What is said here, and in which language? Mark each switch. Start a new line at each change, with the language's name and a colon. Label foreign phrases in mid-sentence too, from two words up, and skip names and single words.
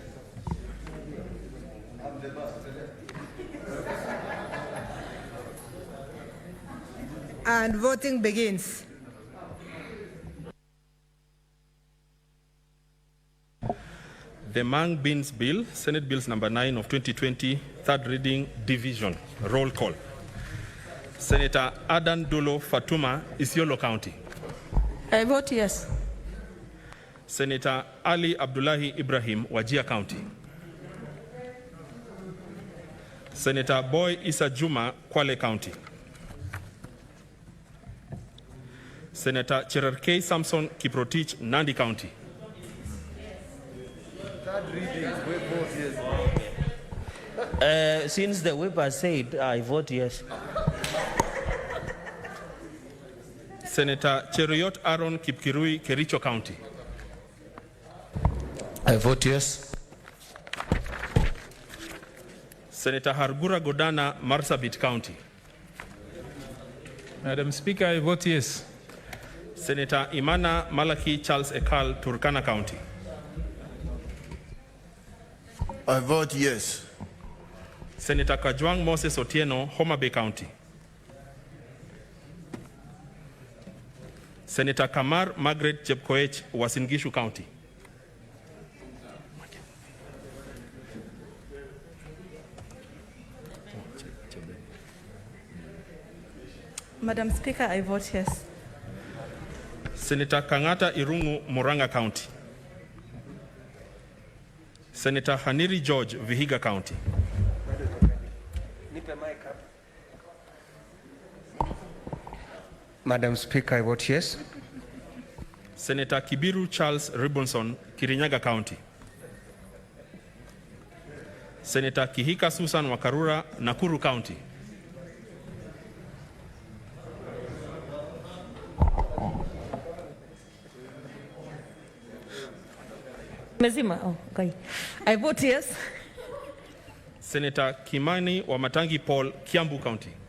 English: And voting begins. The Mang Beans Bill, Senate Bills number 9 of 2020, third reading, division, roll call. Senator Adan Dulo Fatuma, Isiolo County. I vote yes. Senator Ali Abdullahi Ibrahim, Wajir County. Senator Boy Issa Juma, Kwale County. Senator Cherarkei Samson Kiprotich, Nandi County. Since the whip has said, I vote yes. Senator Cheruiyot Aaron Kipkirui, Kericho County. I vote yes. Senator Hargura Godana, Marsabit County. Madam Speaker, I vote yes. Senator Imana Malaki Charles Ekal, Turkana County. I vote yes. Senator Kajwang Moses Otieno, Homa Bay County. Senator Kamar Margaret Chepkoech, Uasin Gishu County. Madam Speaker, I vote yes. Senator Kangata Irungu, Muranga County. Senator Haniri George, Vihiga County. Madam Speaker, I vote yes. Senator Kibiru Charles Ribonson, Kirinyaga County. Senator Kihika Susan Wakarura, Nakuru County. I vote yes. Senator Kimani Wamatangi Paul, Kiambu County.